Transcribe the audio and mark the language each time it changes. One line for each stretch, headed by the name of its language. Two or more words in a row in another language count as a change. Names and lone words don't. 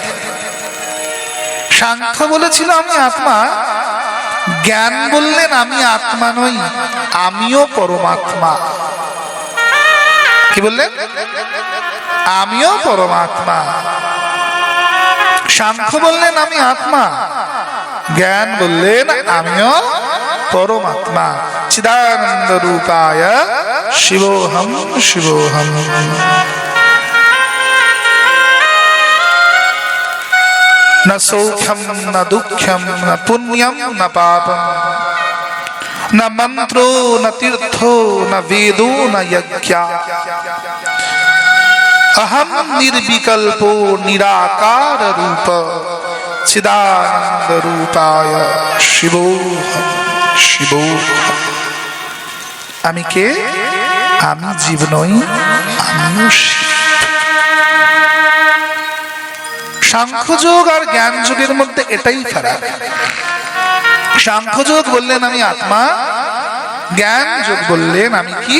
Bangla: সাংখ্য বলেছিল আমি আত্মা, জ্ঞান বললেন আমি আত্মা নই, আমিও পরমাত্মা। কি বললেন? আমিও পরমাত্মা। সাংখ্য বললেন আমি আত্মা, জ্ঞান বললেন আমিও পরমাত্মা।
Sanskrit: চিদানন্দ রূপায় শিবোহম শিবোহম। न सौख्यम न दुख्यम न पुण्यम न पापम न मंत्रो न तीर्थो न वेदो न यज्ञ अहम निर्विकल्पो निराकार रूप चिदानंद रूपाय शिवोहम शिवोहम।
Bangla: আমি কে? আমি জীব নই, আমিও শিব। সাংখ্যযোগ আর জ্ঞান যোগের মধ্যে এটাই ফারাক। সাংখ্যযোগ বললেন আমি আত্মা, জ্ঞান যোগ বললেন আমি কি?